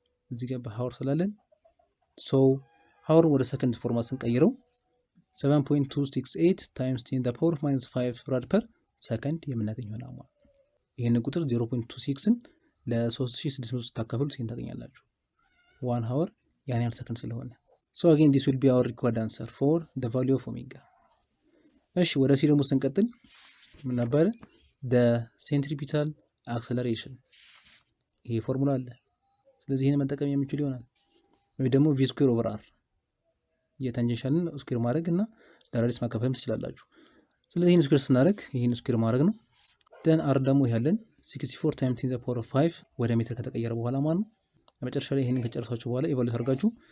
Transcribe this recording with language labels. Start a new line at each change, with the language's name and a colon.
Amharic: እዚህ ጋር በሃወር ስላለን ሶ ሃወር ወደ ሰከንድ ፎርማት ስንቀይረው 7.268 ታይምስ 10 the power -5 ራድ ፐር ሰከንድ የምናገኝ ይሆናል ማለት ነው። ይሄን ቁጥር 0.26ን ለ3600 ስታካፍሉት ይሄን ታገኛላችሁ።
English: 1 hour
Amharic: ያን ያህል ሰከንድ ስለሆነ
English: so again this will be our required answer for the value of omega።
Amharic: እሺ ወደ ሲ ደግሞ ስንቀጥል ምን ነበር?
English: the centripetal acceleration
Amharic: ይሄ ፎርሙላ አለ። ስለዚህ ይሄን መጠቀም የምችሉ ይሆናል ወይ ደግሞ
English: v square over r
Amharic: የታንጀንሻልን ስኩዌር ማድረግ እና ለራዲየስ ማካፈልም ትችላላችሁ። ስለዚህ ይሄን ስኩዌር ስናደርግ ይሄን ስኩዌር ማድረግ ነው። then r ደግሞ ይያለን 64 times 10 to the power of 5 ወደ ሜትር ከተቀየረ በኋላ ማለት ነው። ለመጨረሻ ላይ ይሄንን ከጨረሳችሁ በኋላ ኢቫሉዌት አድርጋችሁ